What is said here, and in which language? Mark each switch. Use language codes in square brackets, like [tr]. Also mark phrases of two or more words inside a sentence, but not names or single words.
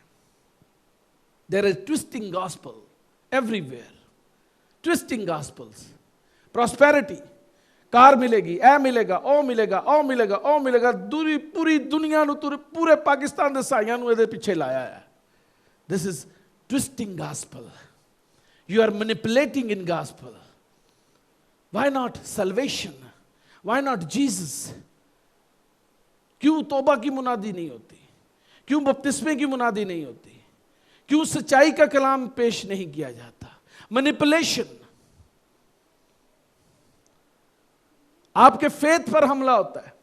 [en] There is twisting gospel everywhere, twisting gospels. [ur] پراسپیریٹی، کار ملے گی، اے ملے گا، او ملے گا، او ملے گا، او ملے گا. [pa] ਪੂਰੀ ਦੁਨੀਆ ਨੂੰ, ਪੂਰੇ ਪਾਕਿਸਤਾਨ ਦੇ ਸਾਈਆਂ ਨੂੰ ਇਹਦੇ ਪਿੱਛੇ ਲਾਇਆ ਹੈ। [en] This is twisting gospel. You are manipulating in gospel. Why not salvation? Why not Jesus? [ur] کیوں توبہ کی منادی نہیں ہوتی? کیوں بپتسمے کی منادی نہیں ہوتی؟ کیوں سچائی کا کلام پیش نہیں کیا جاتا? مینیپولیشن، آپ کے فیتھ پر حملہ ہوتا ہے.